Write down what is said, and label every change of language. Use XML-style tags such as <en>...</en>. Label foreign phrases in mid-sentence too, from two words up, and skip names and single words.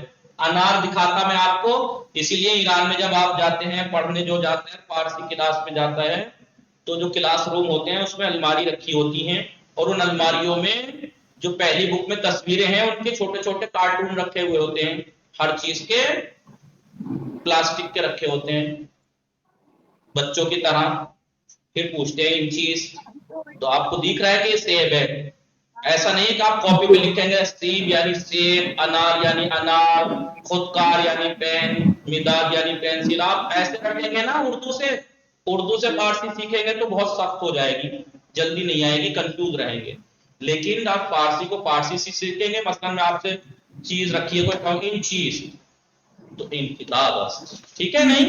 <ur>انار دکھاتا میں آپ کو، اسی لیے ایران میں جب آپ جاتے ہیں پڑھنے، جو جاتے ہیں فارسی کلاس میں جاتا ہے تو جو</ur> <en>class room</en> <ur>ہوتے ہیں اس میں الماری رکھی ہوتی ہیں، اور ان الماریوں میں جو پہلی بک میں تصویریں ہیں ان کے چھوٹے چھوٹے کارٹون رکھے ہوئے ہوتے ہیں، ہر چیز کے پلاسٹک کے رکھے ہوتے ہیں بچوں کی طرح۔ پھر پوچھتے ہیں</ur> <fa>ان چیز،</fa> <ur>تو آپ کو دکھ رہا ہے کہ یہ سیب ہے، ایسا نہیں کہ آپ کاپی پہ لکھیں گے سیب یعنی سیب، انار یعنی انار، خودکار یعنی پین، مداد یعنی پینسل، آپ ایسے رکھیں گے نا اردو سے فارسی سیکھیں گے تو بہت سخت ہو جائے گی، جلدی نہیں آئے گی، کنفیوز رہیں گے۔ لیکن آپ فارسی کو فارسی سے سیکھیں گے، مثلا میں آپ سے چیز رکھیے کوئی کہوں گی</ur> <fa>ان چیز،</fa> <ur>تو</ur> <fa>ان کتاب،</fa> <ur>ٹھیک ہے نہیں؟</ur>